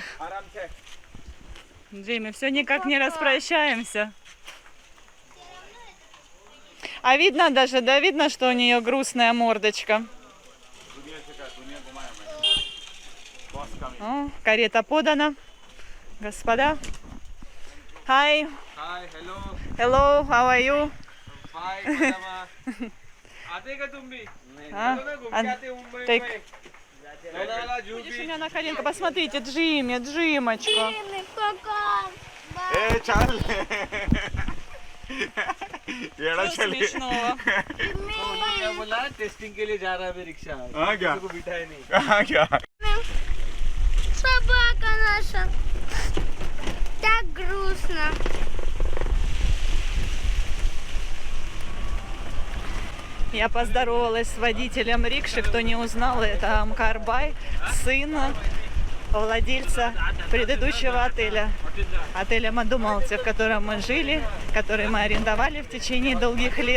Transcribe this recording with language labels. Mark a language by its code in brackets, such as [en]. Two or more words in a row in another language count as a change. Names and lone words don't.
[ru] Джимми, все никак не распрощаемся. А видно даже, да, видно, что у нее грустная мордочка. О, карета подана. Господа. [en] Hi. Hi, hello. Hello, how are you? Fine, madam. [hi] आते का तुम भी? [ru] А? [hi] चलो ना घूम के आते मुंबई [en] Take. [hi] में। लोनावाला जू [ru] Видишь, у [hi] बीच। [ru] меня на коленках. Посмотрите, Джимми, Джимочка. Пока. [hi] ए चल येड़ा [ru] Что [hi] चल [ru] смешного? [hi] क्या बोला? टेस्टिंग के लिए जा रहा है अभी रिक्शा। हाँ क्या? किसी को बिठाया नहीं। हाँ क्या [ru] Собака наша. Так грустно. Я поздоровалась с водителем рикши, кто не узнал, это Амкарбай, сын владельца предыдущего отеля, отеля Мадумалти, в котором мы жили, который мы арендовали в течение долгих лет.